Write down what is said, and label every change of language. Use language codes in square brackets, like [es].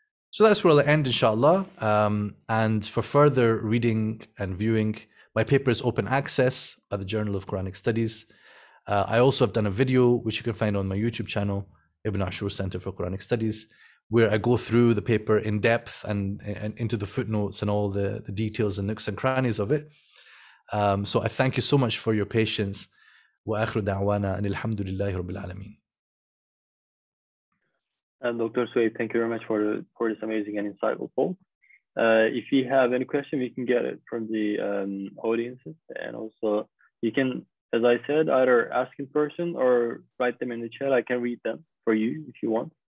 [en] So that's where I'll end, inshallah. And for further reading and viewing, my paper is open access at the Journal of Quranic Studies. I also have done a video, which you can find on my YouTube channel, Ibn Ashur Center for Quranic Studies, where I go through the paper in depth and into the footnotes and all the details and nooks and crannies of it. So I thank you so much for your patience. [ar] وآخر دعوانا أن الحمد لله رب العالمين. [en] And Dr. Sohaib, thank you very much for this amazing and insightful talk. If you have any question, we can get it from the audiences, and also you can, as I said, either ask in person or write them in the chat. I can read them for you if you want.